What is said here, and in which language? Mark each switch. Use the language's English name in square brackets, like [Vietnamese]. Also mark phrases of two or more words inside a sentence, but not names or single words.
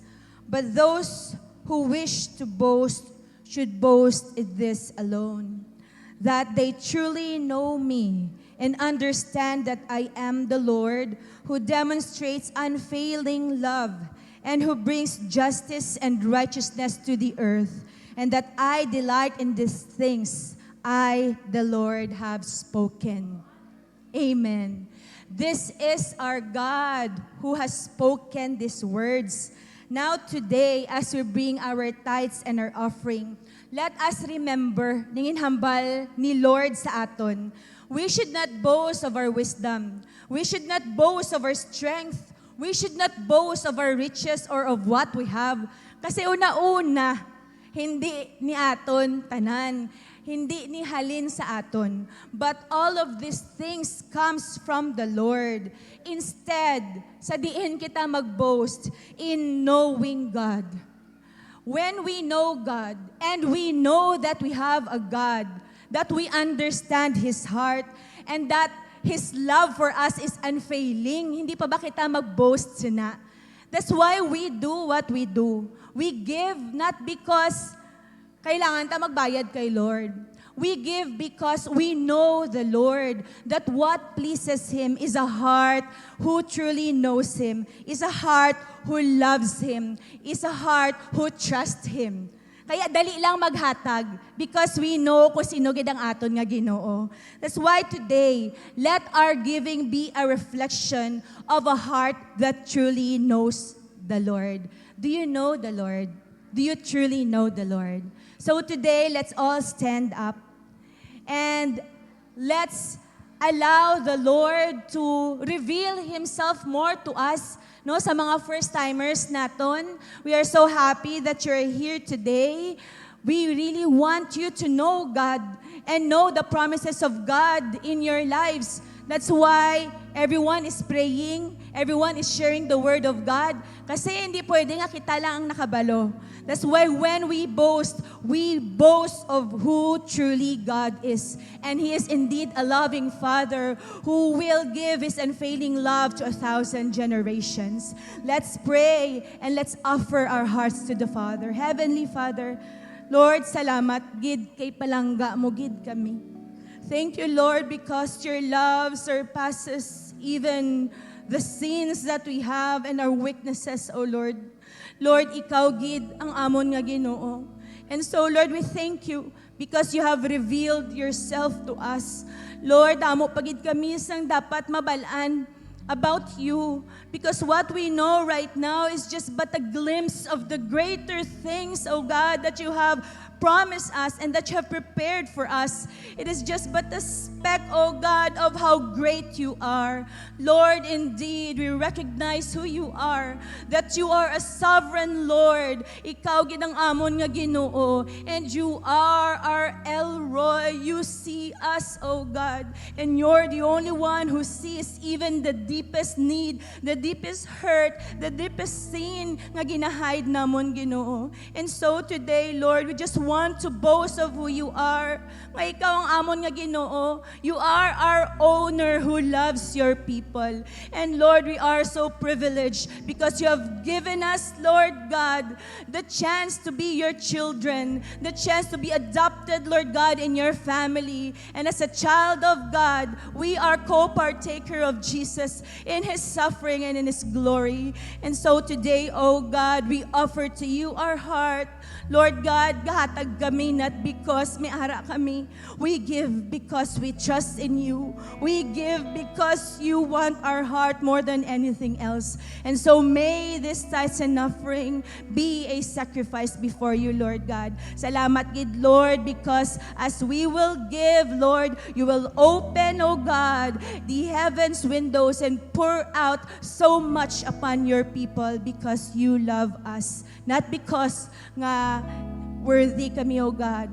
[English] But those who wish to boast should boast in this alone, that they truly know me and understand that I am the Lord, who demonstrates unfailing love and who brings justice and righteousness to the earth, and that I delight in these things. I, the Lord, have spoken." Amen. This is our God who has spoken these words. Now today, as we bring our tithes and our offering, let us remember [Hiligaynon] ningin hambal ni Lord sa aton. [English] We should not boast of our wisdom. We should not boast of our strength. We should not boast of our riches or of what we have. [Hiligaynon] Kasi una-una, hindi ni aton tanan. Hindi ni halin sa aton. [English] But all of these things comes from the Lord. Instead, [Hiligaynon] sa diin kita mag-boast [English] in knowing God. When we know God, and we know that we have a God, that we understand His heart, and that His love for us is unfailing, [Hiligaynon] hindi pa ba kita mag-boast sina? [English] That's why we do what we do. We give not because [Hiligaynon] kailangan ta magbayad kay Lord. [English] We give because we know the Lord, that what pleases Him is a heart who truly knows Him, is a heart who loves Him, is a heart who trusts Him. [Hiligaynon] Kaya dali lang maghatag [English] because we know [Hiligaynon] kung sino gid ang aton nga Ginoo. [English] That's why today, let our giving be a reflection of a heart that truly knows the Lord. Do you know the Lord? Do you truly know the Lord? So today, let's all stand up and let's allow the Lord to reveal Himself more to us. [Hiligaynon] No, sa mga first-timers naton, [English] we are so happy that you're here today. We really want you to know God and know the promises of God in your lives. That's why everyone is praying, everyone is sharing the Word of God. [Hiligaynon] Kasi hindi pwede nga kita lang ang nakabalo. [English] That's why when we boast of who truly God is. And He is indeed a loving Father who will give His unfailing love to 1,000 generations. Let's pray and let's offer our hearts to the Father. Heavenly Father, Lord, [Hiligaynon] salamat, gid kay palangga mo, gid kami. [English] Thank you, Lord, because your love surpasses even the sins that we have and our weaknesses, O Lord. [Hiligaynon] Lord, ikaw gid ang amon nga Ginoo. [English] And so, Lord, we thank you because you have revealed yourself to us. Lord, [Hiligaynon] amo pagid kami sang dapat mabalaan [English] about you because what we know right now is just but a glimpse of the greater things, oh God, that you have promised us and that you have prepared for us. It is just but a speck, oh God, of how great you are. Lord, indeed, we recognize who you are, that you are a sovereign Lord. [Hiligaynon] Ikaw ginang amon nga Ginoo, [English] and you are our Elroy. You see us, oh God, and you're the only one who sees even the deepest need, the deepest hurt, the deepest sin [Hiligaynon] nga ginahide namon Ginoo. [English] And so today, Lord, we just want to boast of who you are. [Hiligaynon] Nga ikaw ang amon nga Ginoo. [English] You are our owner who loves your people. And Lord, we are so privileged because you have given us, Lord God, the chance to be your children, the chance to be adopted, Lord God, in your family. And as a child of God, we are co-partaker of Jesus in His suffering and in His glory. And so today, oh God, we offer to you our heart. Lord God, [Hiligaynon] gahatag kami [English] not because [Hiligaynon] may ara kami. [English] We give because we trust in you. We give because you want our heart more than anything else. And so may this tithes and offering be a sacrifice before you, Lord God. [Hiligaynon] Salamat gid, [English] Lord, because as we will give, Lord, you will open, oh God, the heavens windows and pour out so much upon your people because you love us. Not because nga worthy kami, oh God.